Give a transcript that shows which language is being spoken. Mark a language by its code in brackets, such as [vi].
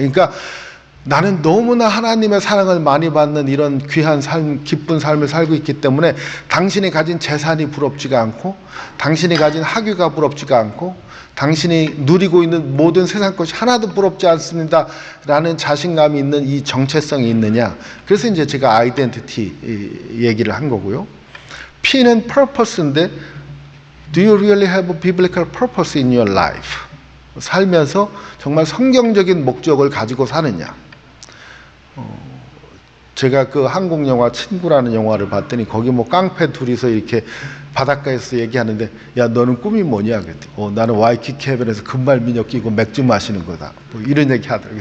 [ko] 그러니까 나는 너무나 하나님의 사랑을 많이 받는 이런 귀한 삶, 기쁜 삶을 살고 있기 때문에 당신이 가진 재산이 부럽지가 않고, 당신이 가진 학위가 부럽지가 않고, 당신이 누리고 있는 모든 세상 것이 하나도 부럽지 않습니다 라는 자신감이 있는 이 정체성이 있느냐. 그래서 이제 제가 아이덴티티 얘기를 한 거고요. P는 purpose인데, [en] Do you really have a biblical purpose in your life? [ko] 살면서 정말 성경적인 목적을 가지고 사느냐. 제가 그 한국 영화 친구라는 영화를 봤더니 거기 뭐 깡패 둘이서 이렇게 바닷가에서 얘기하는데, 야 너는 꿈이 뭐냐 그랬더니 나는 와이키키 해변에서 금발 미녀 끼고 맥주 마시는 거다, 뭐 이런 얘기 하더라고요.